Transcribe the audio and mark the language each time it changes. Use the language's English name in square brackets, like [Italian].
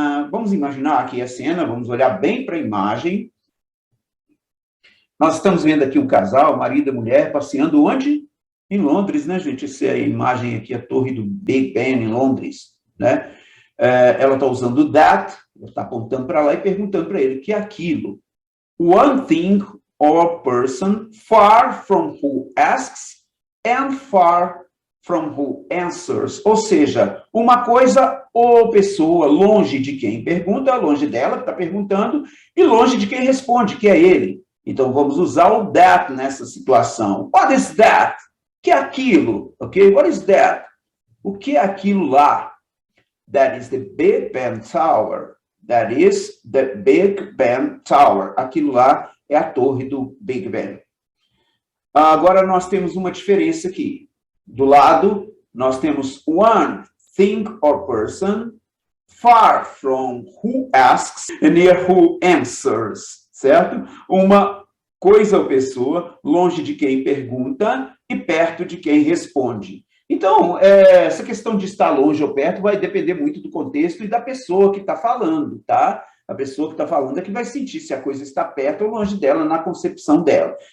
[Portuguese] Vamos imaginar aqui a cena, vamos olhar bem para a imagem. Nós estamos vendo aqui um casal, marido e mulher, passeando onde? Em Londres, né, gente? Essa é a imagem aqui, a torre do Big Ben em Londres, né? Ela está usando that, está apontando para lá e perguntando para ele o que é aquilo. [English] One thing or person far from who asks and far from who answers. [Portuguese] Ou seja, uma coisa ou pessoa longe de quem pergunta, longe dela que está perguntando, e longe de quem responde, que é ele. Então, vamos usar o that nessa situação. [English] What is that? [Portuguese] O que é aquilo? Ok? [English] What is that? [Portuguese] O que é aquilo lá? [English] That is the Big Ben Tower. That is the Big Ben Tower. [Portuguese] Aquilo lá é a torre do Big Ben. Agora, nós temos uma diferença aqui. Do lado, nós temos [English] one thing or person far from who asks and near who answers. [Portuguese] Certo? Uma coisa ou pessoa longe de quem pergunta e perto de quem responde. Então, essa questão de estar longe ou perto vai depender muito do contexto e da pessoa que está falando, tá? A pessoa que está falando é que vai sentir se a coisa está perto ou longe dela, na concepção dela.